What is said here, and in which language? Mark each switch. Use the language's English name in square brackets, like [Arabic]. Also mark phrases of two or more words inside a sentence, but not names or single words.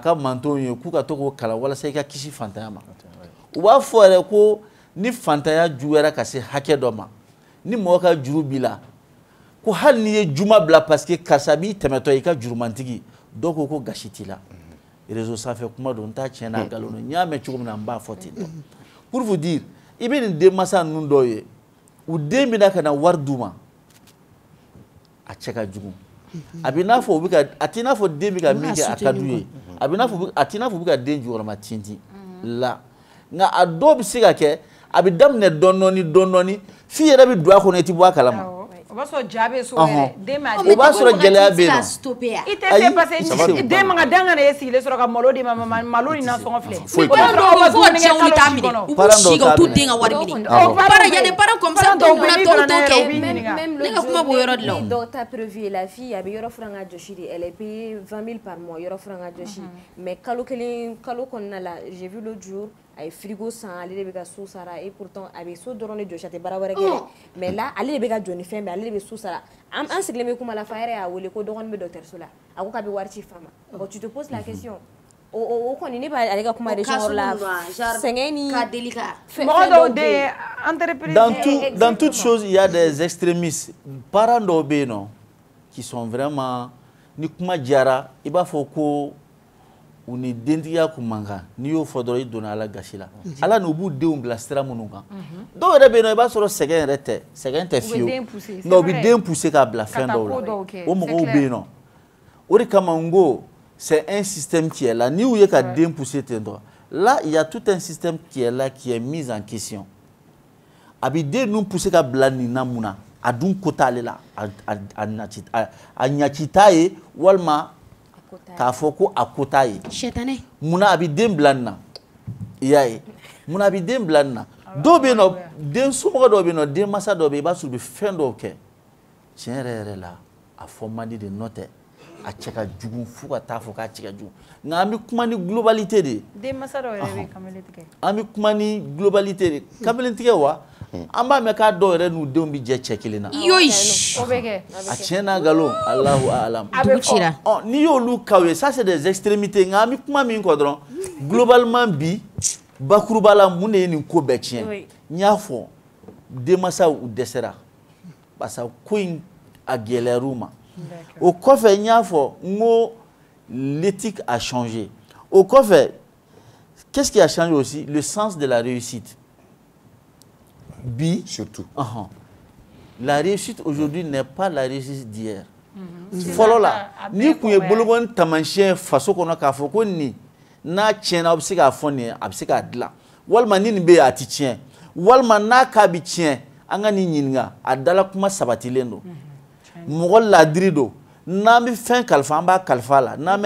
[Bambara] ka mantonw ye k'u ka to k'o kalan walasa i ka kisi fantanya ma u b'a fɔ yɛrɛ ko ni fantanya juguyara ka se hakɛ dɔ ma ni mɔgɔ ka juru b'i la ko hali n'i ye juma bila [French] parce que [Bambara] karisa b'i tɛmɛtɔ i ka jurumantigi dɔw ko ko gasi t'i la réseau sanfɛ kuma don n t'a tiɲɛ n'a nkalon don n y'a mɛn cogo min na n b'a fɔ ten dɔn [French] pour vous dire [Bambara] i bɛ nin denmansa ninnu dɔw ye u den bɛna ka na wari d'u ma a cɛ ka jugu a bɛ n'a fɔ u bɛ ka a t'i n'a fɔ den bɛ ka min kɛ a ka d'u ye a bɛ n'a fɔ a t'i n'a fɔ u bɛ ka den jukɔrɔma tintin la nka a dɔw bɛ se ka kɛ a bɛ daminɛ dɔɔni f'i yɛrɛ bɛ don a kɔnɔ i tɛ bɔ a kalama o b'a sɔrɔ ja bɛ so yɛrɛ den ma o b'a sɔrɔ gɛlɛya bɛ yen nɔ i tɛ se [French] parce que [Bambara] den ma ka danga de ye sigilen sɔrɔ ka malo di ma malo ni nasɔngɔ filɛ parents dɔw bɛ fɔ cɛw ni t'a minɛ u b'u si ka u t'u den ka wari minɛ [French] parents y a des parents comme ça [Bambara] dɔw bɛna tɔw t'o kɛ ne ka kuma b'o yɔrɔ de la o dɔw ta [French] prévu la fille [Bambara] a bɛ yɔrɔ furan ka jɔsi de [French] elle est payée 20 000 par mois [Bambara] yɔrɔ furan ka jɔsi mais kalo kɔnɔna la [French] j'ai vu l'autre jour [Bambara] a ye frigo san ale de bɛ ka so sara [French] et pourtant [Bambara] a bɛ so dɔrɔn de jɔsi a tɛ baara wɛrɛ kɛ [French] mais là [Bambara] ale de bɛ ka jɔ ni fɛn bɛɛ ale de bɛ so sara an sigilen bɛ kuma la fa yɛrɛ y'a wele ko dɔgɔnin bɛ dɔgɔtɔrɔso la a ko k'a bɛ wari ci fa ma [French] bon tu te poses la question [Bambara] o kɔni ne b'a ale ka kuma région la sɛgɛn ni ka deli ka mɔgɔ dɔw den entreprise [French] dans toute chose il y a des extrémistes [Bambara] parents dɔw bɛ yen nɔ [French] qui sont vraiment [Bambara] ni kuma diyara i b'a fɔ ko u ni dentigiya kun man kan n'i y'o fɔ dɔrɔn i donna ala gasi la ala n'u b'u denw bila sira minnu kan dɔw yɛrɛ bɛ yen nɔ i b'a sɔrɔ sɛgɛn tɛ fiyewu nka u bɛ den pousser k'a bila fɛn dɔw la o mɔgɔw bɛ yen nɔ o de kama n ko [French] c'est un système qui est là [Bambara] n'i y'u ye ka den pousser ten tɔ [French] là il y a tout un système qui est là qui est mis en question [Bambara] a bɛ den ninnu pousser ka bila nin na mun na a dun ko t'ale la a ɲaci t'a ye walima k'a fɔ ko a ko t'a ye munna a bɛ den bila nin na i y'a ye munna a bɛ den bila nin na dɔw bɛ yen nɔ den somɔgɔ dɔw bɛ yen nɔ denmansa dɔw bɛ yen i b'a sɔrɔ u bɛ fɛn dɔw kɛ tiɲɛ yɛrɛ yɛrɛ la a fɔ man di de nɔ tɛ a cɛ ka jugu fo ka taa fɔ k'a cɛ ka jugu nka an bɛ kuma ni globalité de ye denmansa dɔw yɛrɛ bɛ kamalen tigɛ an bɛ kuma ni globalité de kamalen tigɛ wa an b'a mɛn k'a dɔw yɛrɛ n'u denw bɛ jɛ cɛ kelen na yoyi o bɛ kɛ a tiɲɛ n'a nkalon [Arabic] الله أعلم [Bambara] dugu cira n'i y'olu kaw ye [French] ça c'est des extrémités [Bambara] nka an bɛ kuma min kɔ dɔrɔn globalement bi bakuruba la mun de ye nin ko bɛɛ tiɲɛ n y'a fɔ denmansaw u dɛsɛra [French] parce que [Bambara] ko in a gɛlɛyar'u ma o kɔfɛ n y'a fɔ n ko [French] l'éthique a changé au [Bambara] kɔfɛ [French] qu'est-ce qui a changé aussi le sens de la réussite [Bambara] bi surtout [French] la réussite aujourd'hui n'est pas la réussite d'hier [Bambara] fɔlɔ la ni kun ye bolokɔni taamasiyɛn faso kɔnɔ k'a fɔ ko nin n'a tiɲɛna a bɛ se k'a fɔ nin ye a bɛ se k'a dilan walima ni nin bɛ yen a tɛ tiɲɛ walima n'a k'a bɛ tiɲɛ an ka nin ɲininka a dala kuma sabatilen don mɔgɔ ladiri don n'an bɛ fɛn kalifa an b'a kalifa a la n'an bɛ